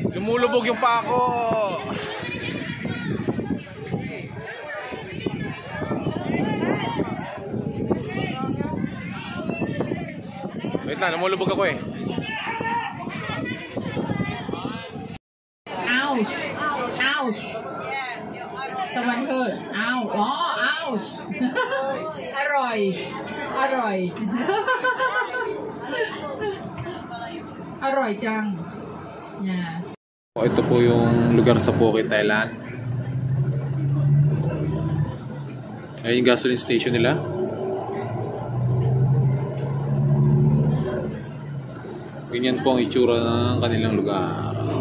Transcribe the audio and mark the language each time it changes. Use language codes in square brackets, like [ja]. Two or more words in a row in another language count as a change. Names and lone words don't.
[tl] lumulubog yung paa ko. Wait lang, lumulubog ako eh. Ouch! [en] Ouch! Someone heard. Ow! Oh, ouch! [th] อร่อย อร่อย อร่อยจัง Yeah. [tl] Ito po yung lugar sa Phuket, Thailand. Ayun yung gasoline station nila. Ganyan po ang itsura ng kanilang lugar.